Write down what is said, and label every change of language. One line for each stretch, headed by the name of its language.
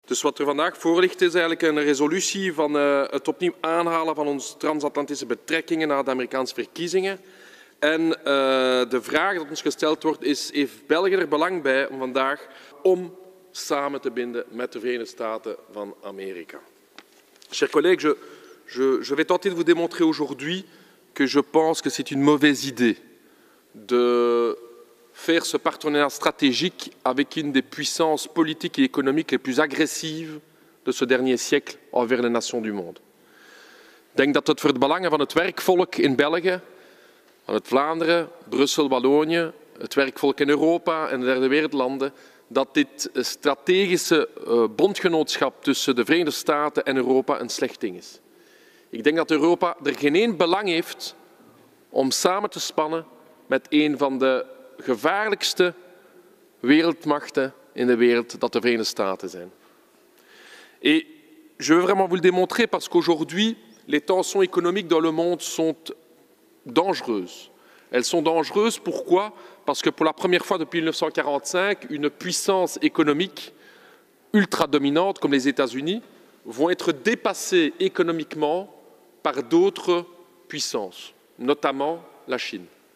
Dutch: Dus wat er vandaag voor ligt is eigenlijk een resolutie van het opnieuw aanhalen van onze transatlantische betrekkingen na de Amerikaanse verkiezingen. En de vraag die ons gesteld wordt is, heeft België er belang bij om vandaag om samen te binden met de Verenigde Staten van Amerika?
French: Chers collègues, je vais tenter de vous démontrer aujourd'hui que je pense que c'est une mauvaise idée de faire ce partenariat stratégique avec une des puissances politiques et économiques les plus agressives de ce dernier siècle envers les nations du monde.
Dutch: Ik denk dat het voor het belangen van het werkvolk in België, van het Vlaanderen, Brussel, Wallonië, het werkvolk in Europa en de derde wereldlanden, dat dit strategische bondgenootschap tussen de Verenigde Staten en Europa een slecht ding is. Ik denk dat Europa er geen één belang heeft om samen te spannen met een van de gevaarlijkste wereldmachten in de wereld, dat de Verenigde Staten zijn.
French: Et je veux vraiment vous le démontrer parce qu'aujourd'hui, les tensions économiques dans le monde sont dangereuses. Elles sont dangereuses, pourquoi? Parce que pour la première fois depuis 1945, une puissance économique ultra dominante comme les États-Unis vont être dépassées économiquement par d'autres puissances, notamment la Chine.